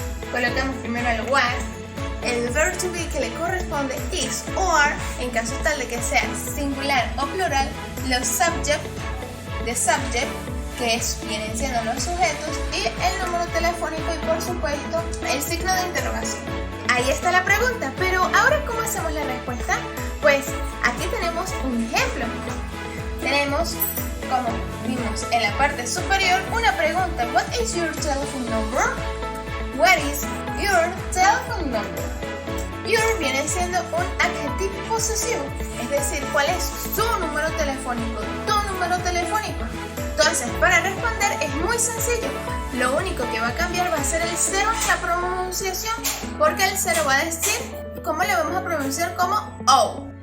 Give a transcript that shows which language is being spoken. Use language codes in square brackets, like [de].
[es] Colocamos primero el what, el verb to be que le corresponde is or, en caso tal de que sea singular o plural, los subject, [en] the subject, [es] que vienen siendo los sujetos, y el número telefónico y por supuesto el signo de interrogación. Ahí está la pregunta, pero ahora ¿cómo hacemos la respuesta? Pues aquí tenemos un ejemplo. Tenemos, como vimos en la parte superior, una pregunta. [en] What is your telephone number? What is your telephone number? [es] Your viene siendo un adjetivo posesivo, es decir, ¿cuál es su número telefónico? Tu número telefónico. Entonces, para responder es muy sencillo. Lo único que va a cambiar va a ser el 0 en la pronunciación, porque el 0 va a decir cómo le vamos a pronunciar como O.